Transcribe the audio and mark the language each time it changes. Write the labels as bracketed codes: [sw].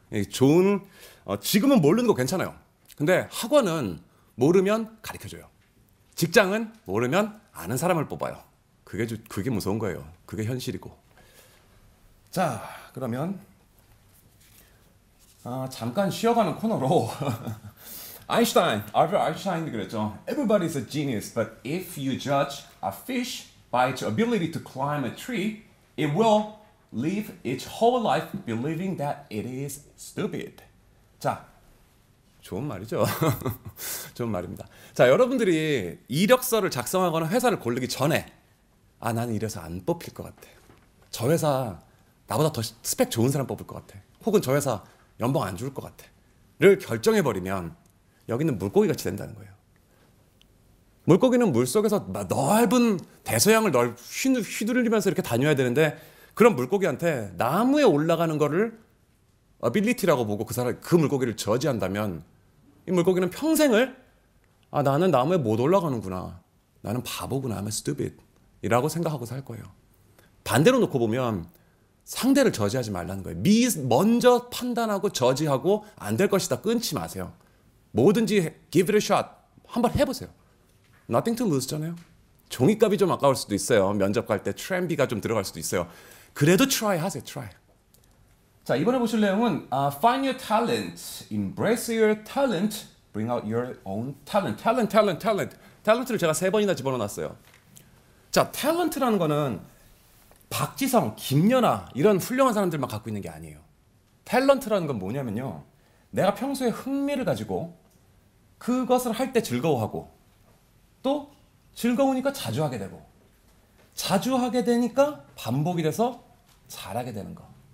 [ko] 좋은 지금은 모르는 거 괜찮아요. 근데 학원은 모르면 가르쳐줘요. 직장은 모르면 아는 사람을 뽑아요. 그게 무서운 거예요. 그게 현실이고. 자, 그러면 잠깐 쉬어가는 코너로 알버트 아인슈타인이 그랬죠. [en] Everybody's a genius, but if you judge a fish by its ability to climb a tree, it will live its whole life believing that it is stupid. [ko] 자, 좋은 말이죠. 좋은 말입니다. 자, 여러분들이 이력서를 작성하거나 회사를 고르기 전에 나는 이래서 안 뽑힐 것 같아. 저 회사 나보다 더 스펙 좋은 사람 뽑을 것 같아. 혹은 저 회사 연봉 안 줄 것 같아. 를 결정해버리면 여기는 물고기 같이 된다는 거예요. 물고기는 물속에서 넓은 대서양을 휘두르면서 이렇게 다녀야 되는데 그런 물고기한테 나무에 올라가는 거를 어빌리티라고 보고 그 물고기를 저지한다면 이 물고기는 평생을 나는 나무에 못 올라가는구나. 나는 바보구나. [en] I'm stupid. [ko] 이라고 생각하고 살 거예요. 반대로 놓고 보면 상대를 저지하지 말라는 거예요. 먼저 판단하고 저지하고 안 될 것이다 끊지 마세요. 뭐든지 [en] give it a shot. [ko] 한번 해보세요. [en] Nothing to lose잖아요. [ko] 종이값이 좀 아까울 수도 있어요. 면접 갈 때 트램비가 좀 들어갈 수도 있어요. 그래도 try 하세요. try. 자, 이번에 보실 내용은 [en] Find your talent, embrace your talent, bring out your own talent. [ko] 탤런트를 제가 3번이나 집어넣어놨어요. 자, 탤런트라는 거는 박지성, 김연아 이런 훌륭한 사람들만 갖고 있는 게 아니에요. 탤런트라는 건 뭐냐면요. 내가 평소에 흥미를 가지고 그것을 할 때 즐거워하고 또 즐거우니까 자주 하게 되고 자주 하게 되니까 반복이 돼서 잘하게 되는 거.